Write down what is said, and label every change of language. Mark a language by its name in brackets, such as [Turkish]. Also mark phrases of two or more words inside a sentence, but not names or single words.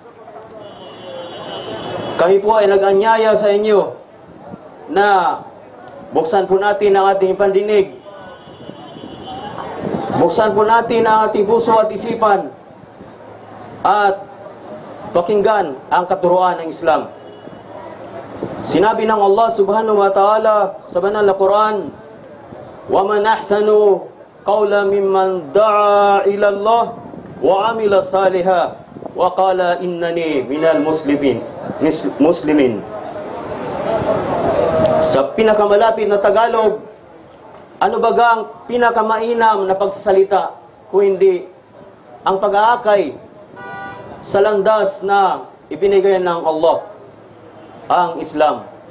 [Filipino] Kami po ay nag-anyaya sa inyo na buksan po natin ang ating pandinig. Buksan po natin ang ating puso at isipan at pakinggan ang katuruan ng Islam. Sinabi ng Allah subhanahu wa ta'ala sa banal na Quran, [Arabic] وَمَنْ أَحْسَنُ قَوْلًا مِمَّنْ دَعَا إِلَى اللَّهِ وَعَمِلَ صَالِحًا وَقَالَ إِنَّنِي مِنَ الْمُسْلِمِينَ. [Filipino] Sa pinakamalapit na Tagalog, ano bagang pinakamainam na pagsasalita kung hindi ang pag-aakay sa landas na ibinigay ng Allah, ang Islam.